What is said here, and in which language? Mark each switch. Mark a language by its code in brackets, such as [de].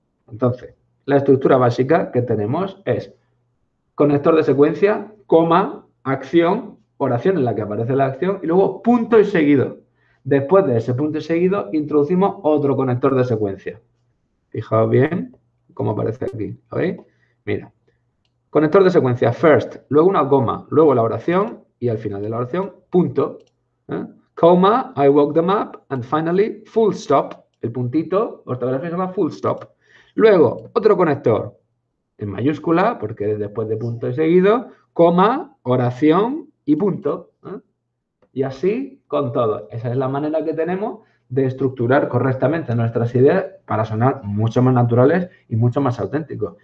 [es] Entonces, la estructura básica que tenemos es conector de secuencia, coma, acción, oración en la que aparece la acción y luego punto y seguido. Después de ese punto y seguido, introducimos otro conector de secuencia. Fijaos bien cómo aparece aquí. ¿Lo veis? Mira. Conector de secuencia, first, luego una coma, luego la oración y al final de la oración, punto. [en] comma, I walk them up, and finally, full stop. [es] El puntito ortográfico se llama full stop. Luego, otro conector en mayúscula, porque después de punto y seguido, coma, oración y punto. Y así con todo. Esa es la manera que tenemos de estructurar correctamente nuestras ideas para sonar mucho más naturales y mucho más auténticos.